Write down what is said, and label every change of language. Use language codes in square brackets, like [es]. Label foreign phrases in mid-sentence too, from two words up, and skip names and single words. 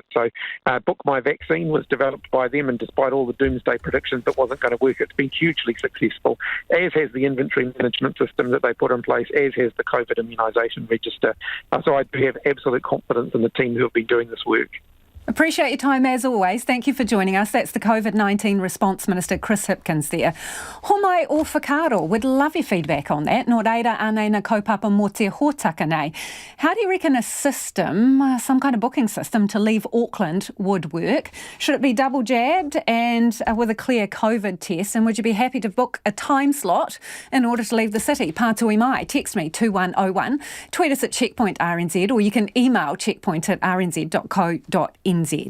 [en] So Book My Vaccine was developed by them, and despite all the doomsday predictions that wasn't going to work, it's been hugely successful, as has the inventory management system that they put in place, as has the COVID immunisation register. So I do have absolute confidence in the team who have been doing this work. Appreciate your time as always. Thank you for joining us. That's the COVID-19 Response Minister, Chris Hipkins there. [mi] Homai o whakaaro, [en] we'd love your feedback on that. [mi] Nō reira anei na kaupapa mō te hōtaka nei. [en] How do you reckon a system, some kind of booking system to leave Auckland would work? Should it be double jabbed and with a clear COVID test? And would you be happy to book a time slot in order to leave the city? [mi] Pātui mai, [en] text me 2101, tweet us at Checkpoint RNZ, or you can email checkpoint@rnz.co.nz.